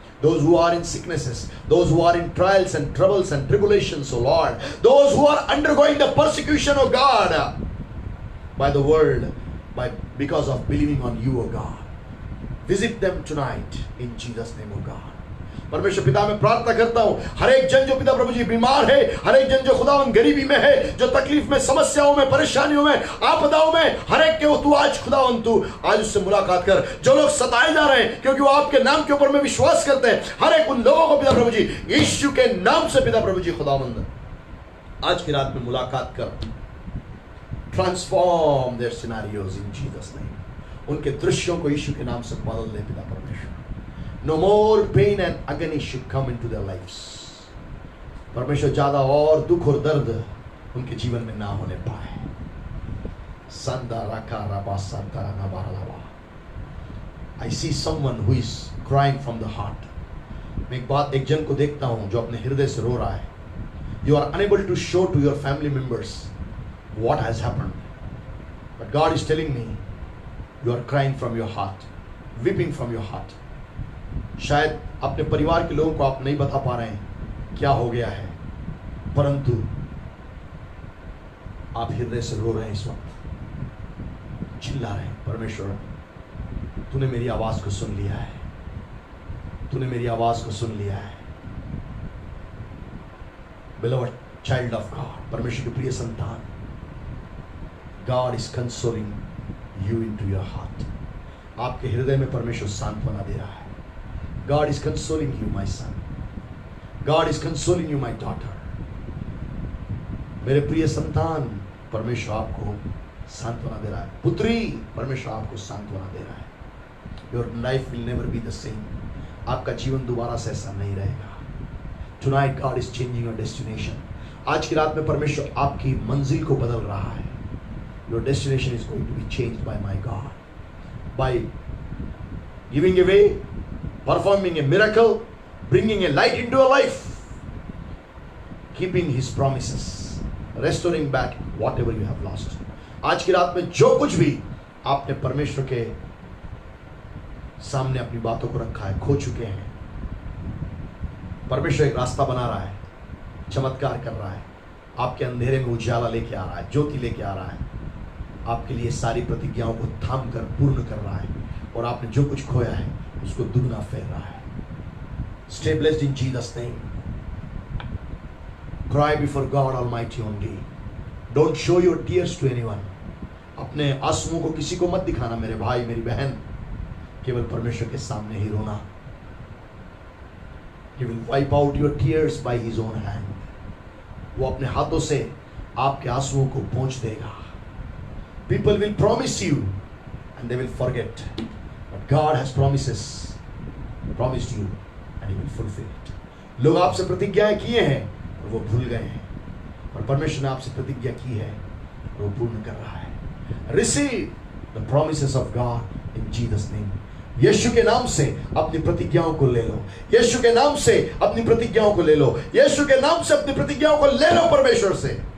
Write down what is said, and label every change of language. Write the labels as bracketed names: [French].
[English] those who are in sicknesses, those who are in trials and troubles and tribulations, O Lord, those who are undergoing the persecution, O God, by the world, because of believing on you, O God. Visit them tonight in Jesus' name, O God. [Hindi] परमेश्वर पिता मैं प्रार्थना करता हूं, हर एक जन जो पिता प्रभु जी बीमार है, हर एक जन जो खुदावन गरीबी में है, जो तकलीफ में, समस्याओं में, परेशानियों में, आपदाओं में, हर एक के वो तू आज खुदावन तू आज उससे मुलाकात कर। जो लोग सताए जा रहे हैं क्योंकि वो आपके नाम के ऊपर में विश्वास करते हैं, हर एक उन लोगों को पिता प्रभु जी यीशु के नाम से पिता प्रभु जी खुदावंद आज की रात में मुलाकात कर। [English] Transform their scenarios in Jesus name. [Hindi] उनके दृश्यों को यीशु के नाम से बदल दे पिता परमेश्वर। [English] No more pain and agony should come into their lives. [Hindi] परमेश्वर ज्यादा और दुख और दर्द उनके जीवन में ना होने पाए। संदा राका राबा संता राबा राबा। [English] I see someone who is crying from the heart. [Hindi] मैं एक जन को देखता हूं जो अपने हृदय से रो रहा है। [English] You are unable to show to your family members what has happened, but God is telling me you are crying from your heart, weeping from your heart. [Hindi] शायद अपने परिवार के लोगों को आप नहीं बता पा रहे हैं क्या हो गया है, परंतु आप हृदय से रो रहे हैं। इस वक्त चिल्ला रहे हैं, परमेश्वर तूने मेरी आवाज को सुन लिया है, तूने मेरी आवाज को सुन लिया है। [English] Beloved child of God, [Hindi] परमेश्वर के प्रिय संतान, [English] God is consoling you into your heart. [Hindi] आपके हृदय में परमेश्वर सांत्वना दे रहा है। [English] God is consoling you, my son. God is consoling you, my daughter. [Hindi] मेरे प्रिय संतान, परमेश्वर आपको सांत्वना दे रहा है। पुत्री, परमेश्वर आपको सांत्वना दे रहा है। [English] Your life will never be the same. [Hindi] आपका जीवन दोबारा से ऐसा नहीं रहेगा। [English] Tonight God is changing your destination. [Hindi] आज की रात में परमेश्वर आपकी मंजिल को बदल रहा है। [English] Your destination is going to be changed by my God. By giving away, performing a miracle, bringing a light into your life, keeping His promises, restoring back whatever you have lost. [Hindi] आज की रात में जो कुछ भी आपने परमेश्वर के सामने अपनी बातों को रखा है, खो चुके हैं, परमेश्वर एक रास्ता बना रहा है, चमत्कार कर रहा है, आपके अंधेरे में उजाला लेके आ रहा है, ज्योति लेके आ रहा है, आपके लिए सारी प्रतिज्ञाओं को थाम कर पूर्ण कर रहा है, और आपने जो कुछ खोया है उसको दुगना फेर रहा है। [English] Stay blessed in Jesus' name. Cry before God Almighty only. Don't show your tears to anyone. [Hindi] अपने आंसुओं को किसी को मत दिखाना मेरे भाई मेरी बहन, केवल परमेश्वर के सामने ही रोना। [English] He will wipe out your tears by His own hand. [Hindi] वो अपने हाथों से आपके आंसुओं को पोंछ देगा। [English] People will promise you and they will forget. But God has promised you and He will fulfill it. [Hindi] लोग आपसे प्रतिज्ञाएं किए हैं और वो भूल गए हैं, और परमेश्वर ने आपसे प्रतिज्ञा की है और वो पूर्ण कर रहा है। [English] Receive the promises of God in Jesus' name. [Hindi] यीशु के नाम से अपनी प्रतिज्ञाओं को ले लो, यीशु के नाम से अपनी प्रतिज्ञाओं को ले लो, यीशु के नाम से अपनी प्रतिज्ञाओं को ले लो परमेश्वर से।